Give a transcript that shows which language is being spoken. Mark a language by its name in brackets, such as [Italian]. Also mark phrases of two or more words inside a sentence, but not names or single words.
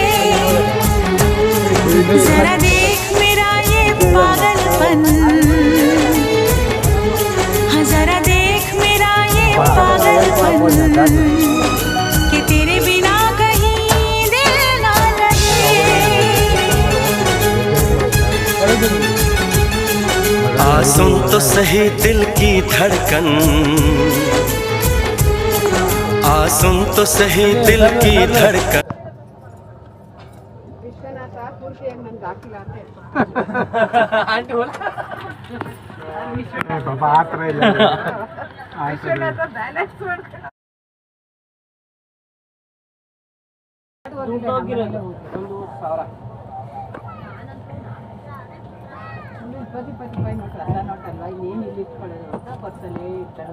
[Hindi] जरा देख मेरा ये पागलपन, हाँ जरा देख मेरा ये पागलपन, कि तेरे बिना कहीं दिल ना लगे। आ सुन तो सही दिल की धड़कन, आ सुन तो सही दिल की धड़कन। [Kannada] ವಿಶ್ವನಾಥ ಪೂರ್ತಿಯಾಗಿ ನನ್ಗೆ ಹಾಕಿಲ್ಲ ಅಂತ ಪಾಪ ಆ ಥರ ಇಲ್ಲ ವಿಶ್ವನಾಥ ಬ್ಯಾಲೆನ್ಸ್ ಮಾಡ್ಕೊಂಡು ನೋಟಲ್ವಾ ಇನ್ನೇನು ಇಲ್ಲಿ ಇಟ್ಕೊಳ್ಳೋದು ಅಂತ ಬಸ್ಸಲ್ಲಿ ಇರ್ತಾರಲ್ಲ